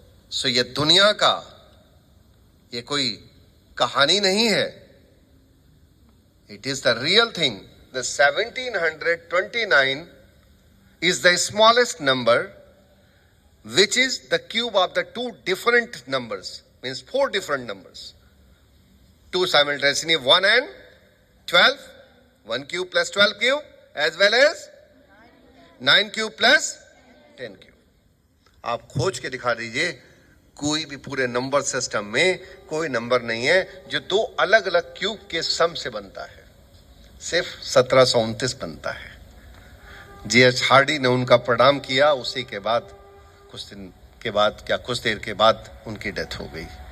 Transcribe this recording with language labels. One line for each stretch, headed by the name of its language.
Hindi: So ये दुनिया का ये कोई कहानी नहीं है.
English: It is the real thing. The 1729 is the smallest number, which is the cube of the two different numbers, means 4 different numbers. 2 simultaneously, 1 and 12, 1 cube plus 12 cube, as well as 9 cube plus 10 cube.
Hindi: आप खोज के दिखा दीजिए, कोई भी पूरे number system में कोई नंबर नहीं है जो दो अलग अलग क्यूब के सम से बनता है. सिर्फ 1729 बनता है. जीएच हार्डी ने उनका प्रणाम किया. उसी के बाद कुछ दिन के बाद, क्या कुछ देर के बाद उनकी डेथ हो गई.